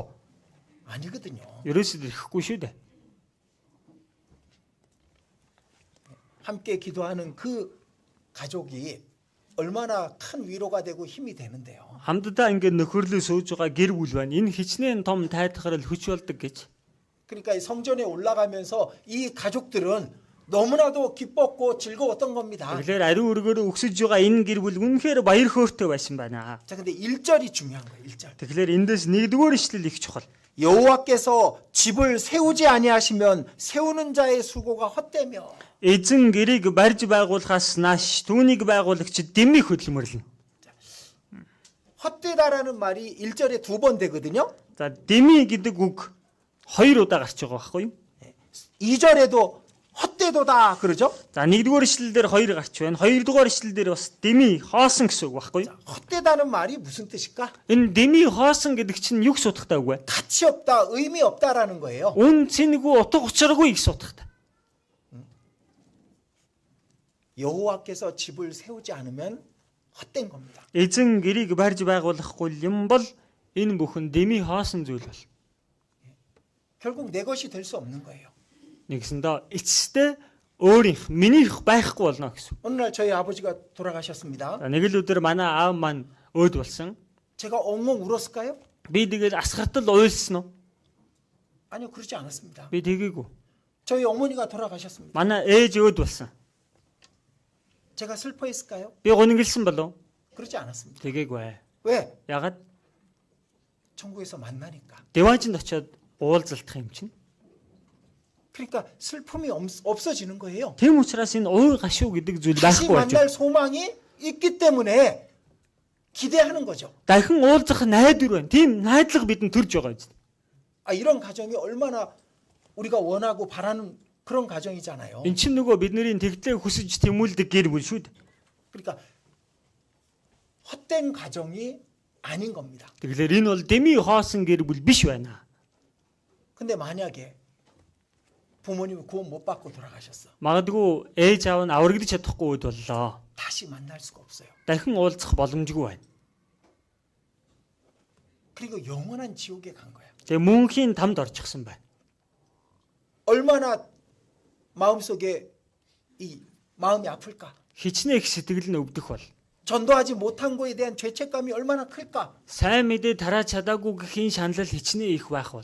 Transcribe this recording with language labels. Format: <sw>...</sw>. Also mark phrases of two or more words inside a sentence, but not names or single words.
<ko>아니거든요.</ko> <mn>ерөөсөө ирэхгүй шүү дээ.</mn> <ko>함께 기도하는 그 가족이 얼마나 큰 위로가 되고 힘이 되는데요.</ko> <mn>Хамтдаа ингээд нөхөрлөө сууж байгаа гэр бүл байна. Энэ хичнээн том тайтгарал хүч болдог гэж.</mn> <ko>그러니까 이 성전에 올라가면서 이 가족들은 너무나도 기뻤고 즐거웠던 겁니다.</ko> <mn>Тэгэхээр ариун өргөөрөө өксөж байгаа энэ гэр бүл үнэхээр баяр хөөртэй байсан байна.</mn> <ko>자, 근데 1절이 중요한 거예요. 1절.</ko> <mn>Тэгэхээр эндээс нэгдүгээр ишлэл их чухал.</mn> <ko>여호와께서 집을 세우지 아니하시면 세우는 자의 수고가 헛되며.</ko> <mn>Эзэн гэрийг барьж байгуулахаас нааш түүнийг байгуулагч дэмий хөдөлмөрлөнө.</mn> <ko>헛되다라는 말이 1절에 2번 되거든요.</ko> <mn>За дэмий гэдэг үг 2 удаа гарч байгаа байхгүй юу?</mn> <ko>2절에도 헛되도다 그러죠?</ko> <mn>За нэгдүгээр ишлэл дээр 2 гарч байна. хоёрдугаар ишлэл дээр бас дэмий хоосон гэсэн үг байхгүй юу?</mn> <ko>헛되다는 말이 무슨 뜻일까?</ko> <mn>Энэ дэмий хоосон гэдэг чинь юу гэсэн утгатай үг вэ?</mn> <ko>가치 없다, 의미 없다라는 거예요.</ko> <mn>Үн цэнэгүй утга учиргүй гэсэн утгатай.</mn> <ko>여호와께서 집을 세우지 않으면 헛된 겁니다.</ko> <mn>Эзэн гэрийг барьж байгуулахгүй юм бол энэ бүхэн дэмий хоосон зүйл бол.</mn> <ko>결국 내 것이 될 수 없는 거예요.</ko> <mn>Нэгсэндээ эцэстээ өөрийнх минийх байхгүй болно гэсэн.</mn> <ko>어느 날 저희 아버지가 돌아가셨습니다.</ko> <mn>За нэг л өдөр манай аав маань өөд болсон.</mn> <ko>제가 엉엉 울었을까요?</ko> <mn>Би тэгээд асгартал уйлсан уу?</mn> <ko>아니요, 그러지 않았습니다.</ko> <mn>Би тэгээгүй.</mn> <ko>저희 어머니가 돌아가셨습니다.</ko> <mn>Манай ээж өөд болсон.</mn> <ko>제가 슬퍼했을까요?</ko> <mn>Би гунигэлсэн болов?</mn> <ko>그러지 않았습니다.</ko> <mn>Тэгээгүй.</mn> <ko>왜?</ko> <mn>Ягаад?</mn> <ko>천국에서 만나니까.</ko> <mn>Дэваажинд очиод уулзалтах юм чинь.</mn> <ko>그러니까 슬픔이 없어지는 거예요.</ko> <mn>Тэм учраас энэ уур гашуу гэдэг зүйл</mn> <ko>다시</ko> <mn>байхгүй болж.</mn> <ko>만날 소망이 있기 때문에 기대하는 거죠.</ko> <mn>Дахин уулзах найдвар байна. Тийм найдлага бидэнд төрж байгаа юм.</mn> <ko>이런 가정이 얼마나 우리가 원하고 바라는 그런 가정이잖아요.</ko> <mn>Эн чинь нөгөө бидний тэгтлээ хүсэж тэмүүлдэг гэр бүл шүү дээ.</mn> <ko>그러니까 헛된 가정이 아닌 겁니다.</ko> <mn>Тэгэхээр энэ бол дэмий хоосон гэр бүл биш байна.</mn> <ko>근데 만약에 부모님이 구원 못 받고 돌아가셨어.</ko> <mn>Магадгүй ээж аав нь аврагдаж чадахгүй үед боллоо.</mn> <ko>다시 만날 수가 없어요.</ko> <mn>Дахин уулзах боломжгүй байна.</mn> <ko>그리고 영원한 지옥에 간 거야.</ko> <mn>Тэгээ мөнхийн тамд орчихсон байна.</mn> <ko>얼마나 마음속에 이 마음이 아플까?</ko> <mn>Хичнээн их сэтгэл нь өвдөх бол.</mn> <ko>전도하지 못한 거에 대한 죄책감이 얼마나 클까?</ko> <mn>Сайн мэдээ тарааж чадаагүй гэхийн шаналл хичнээн их байх бол.</mn>